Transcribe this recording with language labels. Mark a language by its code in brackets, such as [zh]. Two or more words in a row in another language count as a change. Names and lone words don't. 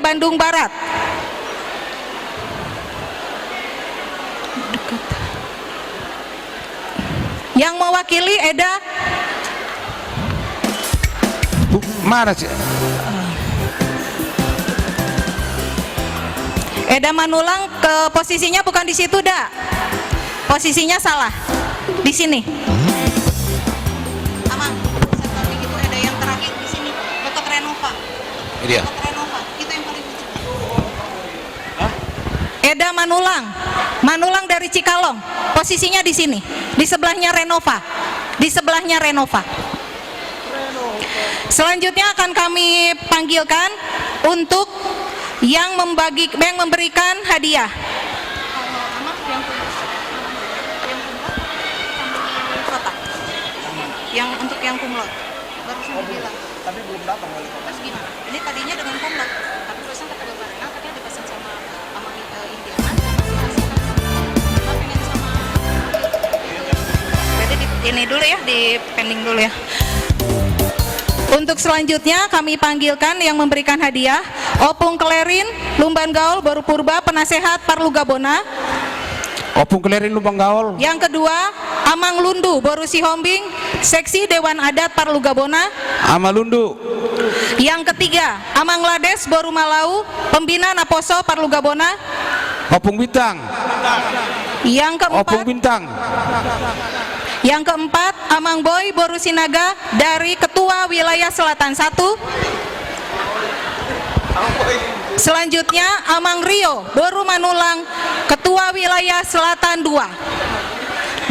[id] Bandung Barat. Yang mewakili Eda Mana sih? Eda Manulang, ke posisinya bukan di situ, dah. Posisinya salah. Di sini. Amang, satu lagi itu Eda yang terakhir di sini, dekat Renova. Ini dia. Dekat Renova. Itu yang paling ujung. Eda Manulang. Manulang dari Cikalong. Posisinya di sini, di sebelahnya Renova. Di sebelahnya Renova. Selanjutnya akan kami panggilkan untuk yang memberikan hadiah. Yang untuk yang kumlot baru saya bilang. Tapi belum datang kali. Terus gimana? Ini tadinya dengan kumlot, tapi pesan kata Bapak Rena, katanya dipesan sama Indiana. Kita pengen sama. Jadi ini dulu ya, di pending dulu ya. Untuk selanjutnya kami panggilkan yang memberikan hadiah Opung Klerin Lumbangaol Boru Purba, penasehat Parlu Gabona. Opung Klerin Lumbangaol. Yang kedua Amang Lundu Boru Sihombing, seksi Dewan Adat Parlu Gabona. Amalundu. Yang ketiga Amang Lades Boru Malau, pembina Naposo Parlu Gabona. Opung Bintang. Opung Bintang. Yang keempat Amang Boy Boru Sinaga dari Ketua Wilayah Selatan 1. Selanjutnya Amang Rio Boru Manulang, Ketua Wilayah Selatan 2.